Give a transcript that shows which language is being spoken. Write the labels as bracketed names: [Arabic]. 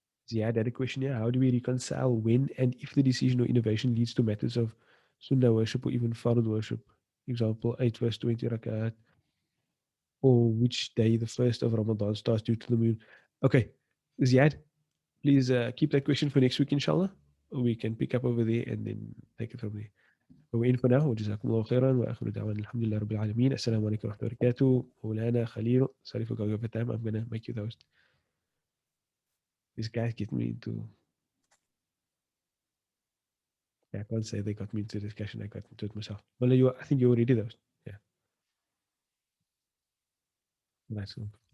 [English] Ziad had a question here. How do we reconcile when and if the decision or innovation leads to matters of sunnah worship or even fard worship? Example, 8 verse 20 rakat, or which day the first of Ramadan starts due to the moon. Okay, Ziad, please keep that question for next week, inshallah. We can pick up over there and then take it from there. But we're in for now. [Arabic] وجزاكم الله خيرا وآخر دعوانا الحمد لله رب العالمين. السلام عليكم ورحمة الله وبركاته. [English] مولانا Khalil, sorry for going over time. I'm gonna make you the host. These guys get me into. Yeah, I can't say they got me into the discussion. I got into it myself. Well, I think you already did those. Yeah. Nice one.